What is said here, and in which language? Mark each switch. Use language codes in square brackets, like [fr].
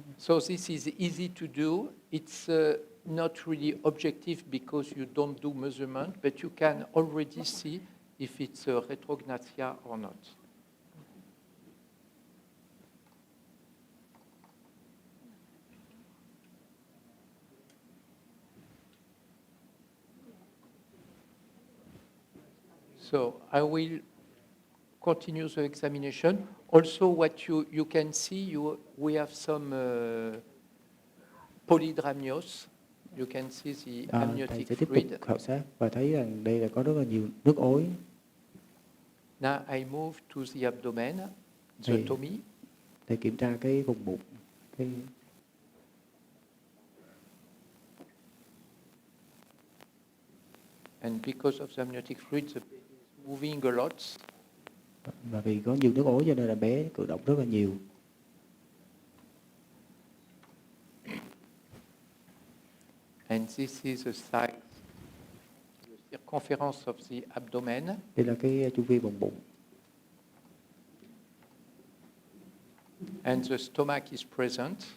[en] So this is easy to do. It's not really objective because you don't do measurement, but you can already see if it's a retrognathia or not. So I will continue the examination. Also, what you can see, we have some polydramnios. You can see the [vi] Thầy [en] amniotic [vi] sẽ tiếp tục [en] fluid. [vi] khảo sát và thấy rằng đây là có rất là nhiều nước ối. [en] Now I move to the abdomen, the tummy. [vi] Thầy kiểm tra cái vùng bụng. [en] And because of the amniotic fluid, the baby is moving a lot. [vi] Và vì có nhiều nước ối cho nên là bé cử động rất là nhiều. [en] And this is the size, the circumference of the abdomen. [vi] Đây là cái chu vi vùng bụng. [en] And the stomach is present.